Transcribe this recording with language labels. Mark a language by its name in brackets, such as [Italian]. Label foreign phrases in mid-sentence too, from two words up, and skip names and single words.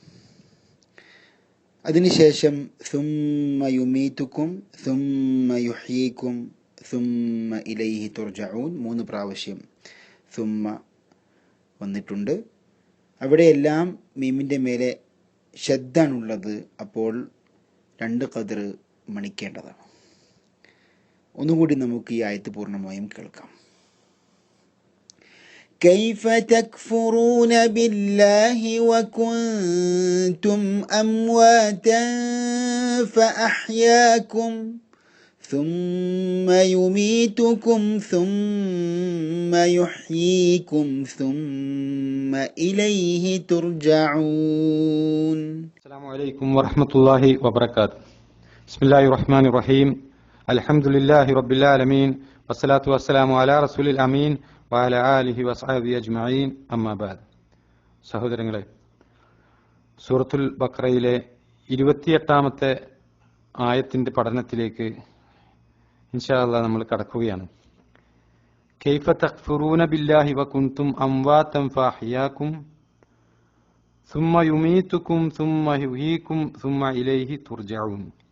[Arabic] അതിനുശേഷം ثم يميتكم ثم يحييكم ثم إليه ترجعون [Malayalam] 3 പ്രാവശ്യം സുമ്മ വന്നിട്ടുണ്ട്. അവിടെയെല്ലാം മീമിൻ്റെ മേലെ ഷദ്ദാണുള്ളത്. അപ്പോൾ 2 ഖദർ മണിക്കേണ്ടതാണ്. ഒന്നുകൂടി നമുക്ക് ഈ ആയത്ത് പൂർണ്ണമായും കേൾക്കാം. [Arabic] كيف تكفرون بالله وكنتم أمواتا فأحياكم ثم يميتكم ثم يحييكم ثم إليه ترجعون. السلام عليكم ورحمة الله وبركاته. بسم الله الرحمن الرحيم. الحمد لله رب العالمين والصلاة والسلام على رسول الأمين وعلى آله وصحبه أجمعين أما بعد. [Malayalam] സഹോദരങ്ങളെ, സൂറത്തുൽ ബഖറയിലെ 28-ാമത്തെ ആയത്തിൻ്റെ പഠനത്തിലേക്ക് [Arabic] إن شاء الله [Malayalam] നമ്മൾ കടക്കുകയാണ്. [Arabic] كيف تكفرون بالله وكنتم أمواتا فأحياكم ثم يميتكم ثم يحييكم ثم إليه ترجعون.